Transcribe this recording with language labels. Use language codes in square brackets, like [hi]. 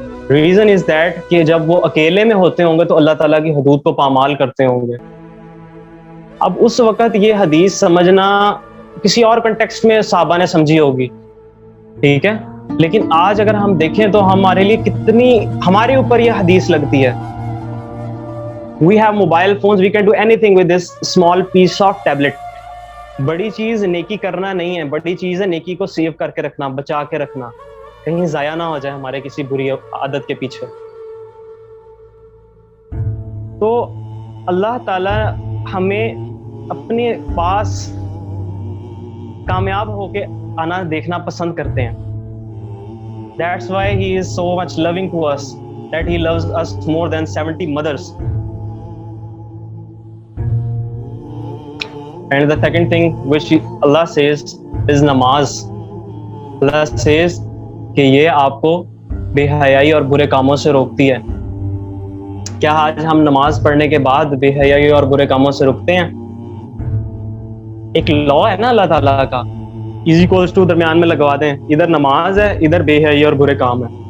[en] reason is that [ur] کہ جب وہ اکیلے میں ہوتے ہوں گے تو اللہ تعالیٰ کی حدود کو پامال کرتے ہوں گے. اب اس وقت یہ حدیث سمجھنا کسی اور کنٹیکسٹ میں صحابہ نے سمجھی ہوگی، ٹھیک ہے، لیکن آج اگر ہم دیکھیں تو ہمارے لیے کتنی ہمارے اوپر یہ حدیث لگتی ہے. [en] We have mobile phones, we can do anything with this small piece of tablet. [ur] بڑی چیز نیکی کرنا نہیں ہے، بڑی چیز ہے نیکی کو سیو کر کے رکھنا، بچا کے رکھنا، کہیں ضائع نہ ہو جائے ہمارے کسی بری عادت کے پیچھے. تو اللہ تعالی ہمیں اپنے پاس کامیاب ہو کے آنا دیکھنا پسند کرتے ہیں. [en] That's why he is so much loving to us, that he loves us more than 70 mothers. And the second thing which Allah says is namaz. Allah says [ur] کہ یہ آپ کو بے حیائی اور برے کاموں سے روکتی ہے. کیا آج ہم نماز پڑھنے کے بعد بے حیائی اور برے کاموں سے رکتے ہیں؟ ایک لا ہے نا اللہ تعالیٰ کا، [en] easy calls two [ur] درمیان میں لگوا دیں، ادھر نماز ہے، ادھر بے حیائی اور برے کام ہے.